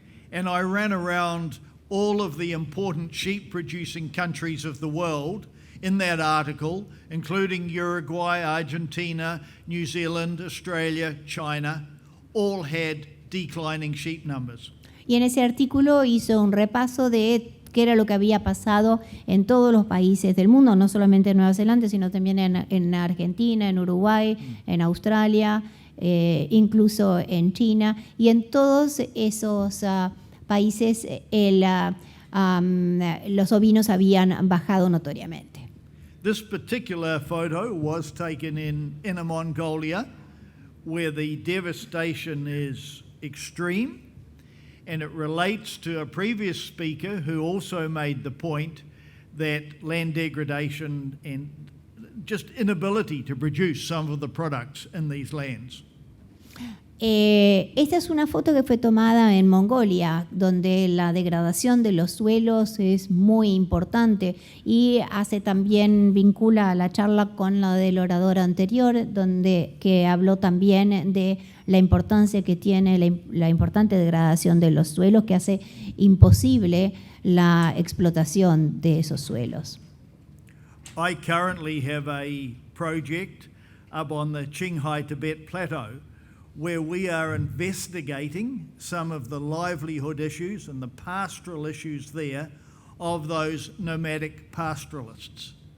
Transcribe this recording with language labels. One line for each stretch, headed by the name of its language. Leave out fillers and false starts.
English: And I ran around all of the important sheep-producing countries of the world in that article, including Uruguay, Argentina, New Zealand, Australia, China, all had declining sheep numbers.
Spanish: Y en ese artículo hizo un repaso de qué era lo que había pasado en todos los países del mundo, no solamente en Nueva Zelanda, sino también en Argentina, en Uruguay, en Australia, incluso en China. Y en todos esos países los ovinos habían bajado notoriamente.
English: This particular photo was taken in Inner Mongolia, where the devastation is extreme, and it relates to a previous speaker who also made the point that land degradation and just inability to produce some of the products in these lands.
Spanish: Esta es una foto que fue tomada en Mongolia, donde la degradación de los suelos es muy importante y vincula a la charla con la del orador anterior, que habló también de la importancia que tiene la importante degradación de los suelos, que hace imposible la explotación de esos suelos.
English: I currently have a project up on the Qinghai Tibet Plateau where we are investigating some of the livelihood issues and the pastoral issues there of those nomadic pastoralists.